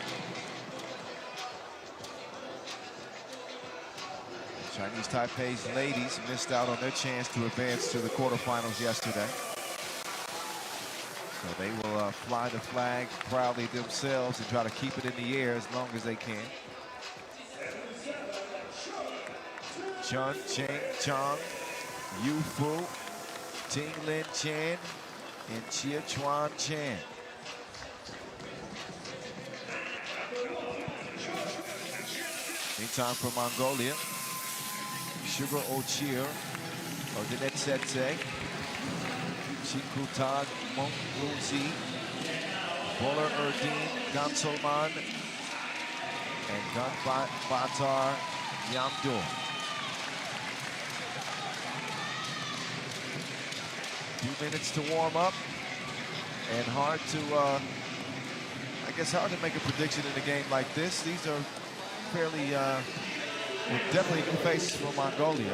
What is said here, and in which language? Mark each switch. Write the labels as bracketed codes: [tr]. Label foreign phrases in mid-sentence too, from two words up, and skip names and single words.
[en] Chinese Taipei's ladies missed out on their chance to advance to the quarterfinals yesterday. So they will fly the flag proudly themselves and try to keep it in the air as long as they can. Chun Cheng Chong, Yu Fu, Ting Lin Chen, and Chia Chuan Chen. Meantime for Mongolia, Sugar Ochir, Odinet Setse, Chikutag Mongluzi, Bolar Erdin, Gansolman, and Gunbatar Yamdur. Few minutes to warm up, and hard to, I guess, hard to make a prediction in a game like this. These are fairly, definitely new faces for Mongolia.